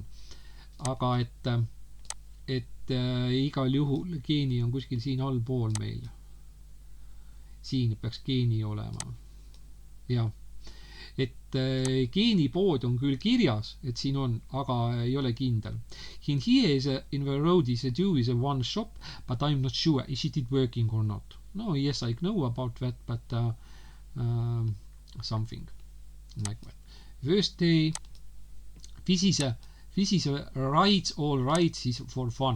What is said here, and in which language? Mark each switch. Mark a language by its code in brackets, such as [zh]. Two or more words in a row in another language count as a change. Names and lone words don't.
[et] Aga et igal juhul Keeni on kuskil siin allpool meil. Siin peaks Keeni olema. Ja. Et Keeni pood on küll kirjas, et siin on, aga ei ole kindel. [en] In here is in the road is a one shop, but I'm not sure is it working or not. No, yes, I know about that, but something like that. First day, this is a rides, all rides is for fun.